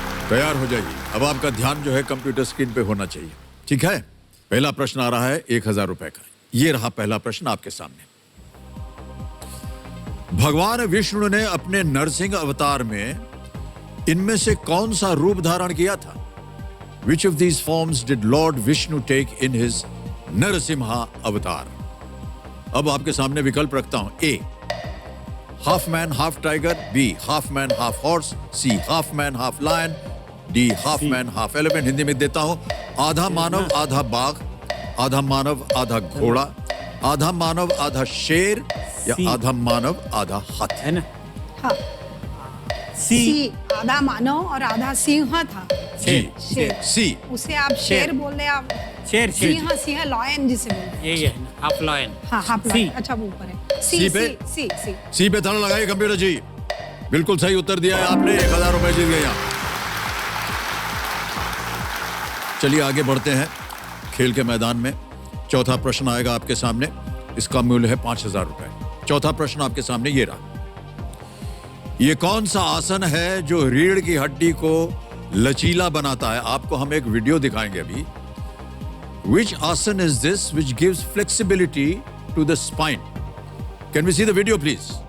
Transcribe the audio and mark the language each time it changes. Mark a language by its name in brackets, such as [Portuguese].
[Hindi] तैयार हो जाइए। अब आपका ध्यान जो है कंप्यूटर स्क्रीन पे होना चाहिए, ठीक है। पहला प्रश्न आ रहा है 1000 रुपए का। ये रहा पहला प्रश्न आपके सामने। भगवान विष्णु ने अपने नरसिंह अवतार में इनमें से कौन सा रूप धारण किया था? [English] Which of these forms did Lord Vishnu take in his Narasimha avatar? [Hindi] अब आपके सामने विकल्प रखता हूं। [English] A, half man half tiger, B, half man half horse, C, half man half lion, D, half man half elephant. [Hindi] Hindi में देता हूं। आधा मानव आधा बाघ, आधा मानव आधा घोड़ा, आधा मानव आधा शेर, या आधा मानव आधा हाथी, है ना? हाँ। सी आधा मानव और आधा सिंह था। शेर। सी, उसे आप शेर बोल रहे, आप शेर। सिंह लॉयन जिसे बोलते हैं। यही है ना, [English] Half lion. [Hindi] हाँ, [English] Half lion. [Hindi] अच्छा, वो ऊपर है। सी पे? सी पे ताला लगाइए कंप्यूटर जी। बिल्कुल सही उत्तर दिया है आपने। 1000 रुपए जीत गए आप। चलिए आगे बढ़ते हैं खेल के मैदान में। चौथा प्रश्न आएगा आपके सामने, इसका मूल्य है 5000 रुपए। चौथा प्रश्न आपके सामने ये रहा। ये कौन सा आसन है जो रीढ़ की हड्डी को लचीला बनाता है? आपको हम एक वीडियो दिखाएंगे अभी। [English] Which asan is this which gives flexibility to the spine? Can we see the video please?